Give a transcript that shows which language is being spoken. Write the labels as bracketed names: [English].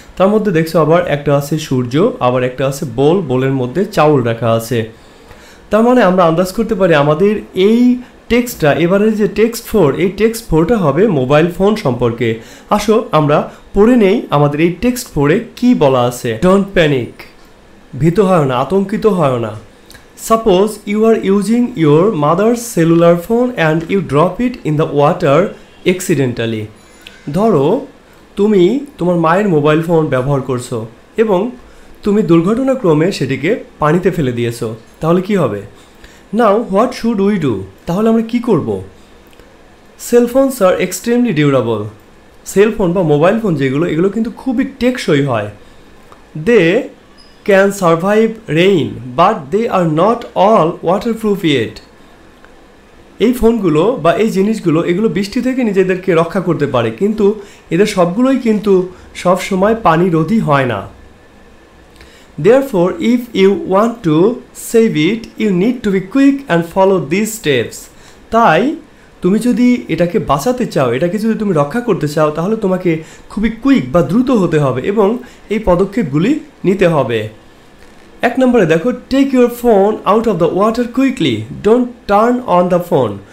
[Bangla] তার মধ্যে দেখছো আবার একটা আছে সূর্য, আবার একটা আছে বোল, বোলের মধ্যে চাউল রাখা আছে। তার মানে আমরা আন্দাজ করতে পারি আমাদের এই টেক্সটটা, এবারে যে টেক্সট 4, এই টেক্সট 4টা হবে মোবাইল ফোন সম্পর্কে। আসো আমরা পড়ে নেই আমাদের এই টেক্সট 4-এ কি বলা আছে। [English] don't panic, [Bangla] ভীত হয় না, আতঙ্কিত হয় না। [English] Suppose you are using your mother's cellular phone and you drop it in the water accidentally. [Bangla] ধরো তুমি তোমার মায়ের মোবাইল ফোন ব্যবহার করছো এবং তুমি দুর্ঘটনাক্রমে সেটিকে পানিতে ফেলে দিয়েছো, তাহলে কি হবে? [English] Now what should we do? [Bangla] তাহলে আমরা কি করব? [English] Cell phones are extremely durable. [Bangla] Cell phone বা মোবাইল ফোন যেগুলো, এগুলো কিন্তু খুবই টেকসই হয়। [English] They can survive rain, but they are not all waterproof yet. [Bangla] এই ফোনগুলো বা এই জিনিসগুলো এগুলো বৃষ্টি থেকে নিজেদেরকে রক্ষা করতে পারে, কিন্তু এদের সবগুলোই কিন্তু সব সময় পানি রোধী হয় না। [English] Therefore, if you want to save it, you need to be quick and follow these steps. [Bangla] তাই তুমি যদি এটাকে বাঁচাতে চাও, এটাকে যদি তুমি রক্ষা করতে চাও, তাহলে তোমাকে খুবই কুইক বা দ্রুত হতে হবে এবং এই পদক্ষেপগুলি নিতে হবে। [English] 1 [Bangla] নম্বরে দেখো, [English] Take your phone out of the water quickly, don't turn on the phone.